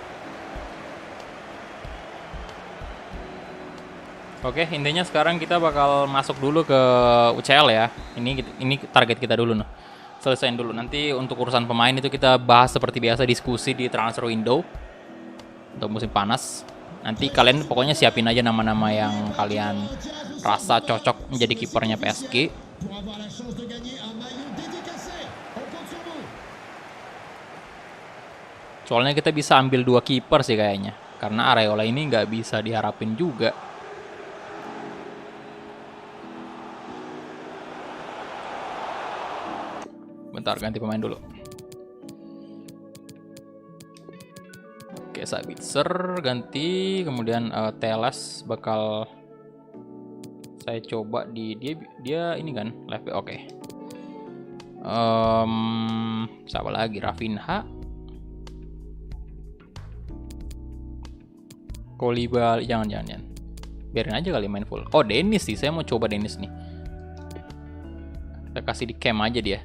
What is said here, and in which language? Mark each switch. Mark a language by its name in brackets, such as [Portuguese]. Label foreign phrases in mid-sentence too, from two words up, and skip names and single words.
[Indonesian] Oke, intinya sekarang kita bakal masuk dulu ke UCL ya. Ini target kita dulu nih. Selesaiin dulu. Nanti untuk urusan pemain itu kita bahas seperti biasa, diskusi di [English] transfer window [Indonesian] untuk musim panas. Nanti kalian pokoknya siapin aja nama-nama yang kalian rasa cocok menjadi kipernya PSG. [French] Pour avoir la chance de gagner un maillot dédicacé. On compte sur vous. [Indonesian] Soalnya kita bisa ambil 2 kiper sih kayaknya. Karena Areola ini nggak bisa diharapin juga. Bentar, ganti pemain dulu. Oke, Sabitzer ganti, kemudian Teles bakal saya coba di dia ini kan [English] left back. [Indonesian] Oke. Siapa lagi? Rafinha, Koulibaly, jangan. Biarin aja kali main full. Oh, Dennis sih, saya mau coba Dennis nih. Kita kasih di cam aja dia.